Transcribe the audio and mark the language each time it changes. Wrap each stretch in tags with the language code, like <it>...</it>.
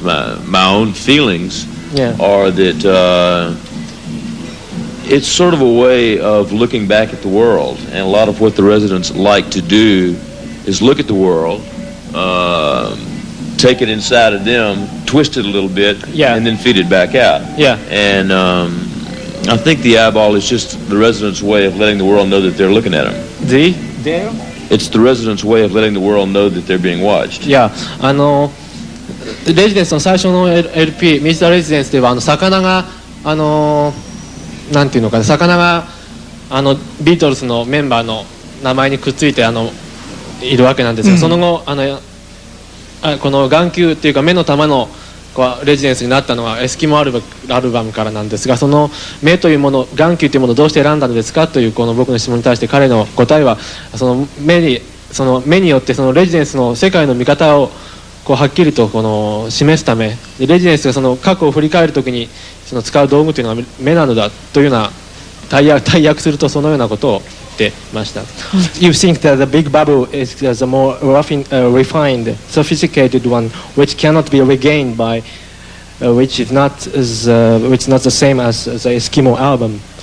<en>My own feelings are that it's sort of a way of looking back at the world, and a lot of what the residents like to do is look at the world, take it inside of them, twist it a little bit, and then feed it back out. Yeah. And I think the eyeball is just the residents' way of letting the world know that they're looking at them. It's the residents' way of letting the world know that they're being watched. Yeah.</en> <ja>レジデンスの最初の LP、ミスターレジデンスでは魚がなんていうのかな、魚がビートルズのメンバーの名前にくっついているわけなんですが、その後この眼球っていうか目の玉のレジデンスになったのはエスキモアルバムからなんですが、その目というもの、眼球というものをどうして選んだのですかというこの僕の質問に対して彼の答えは、その目によってそのレジデンスの世界の見方をはっきりと示すため、レジデンスがその過去を振り返るときにその使う道具というのは目なのだというような大訳するとそのようなことを言ってました。</ja> <en>You think that the big bubble is a more refined, sophisticated one, which cannot be regained by, which is not the same as the Eskimo album.</en>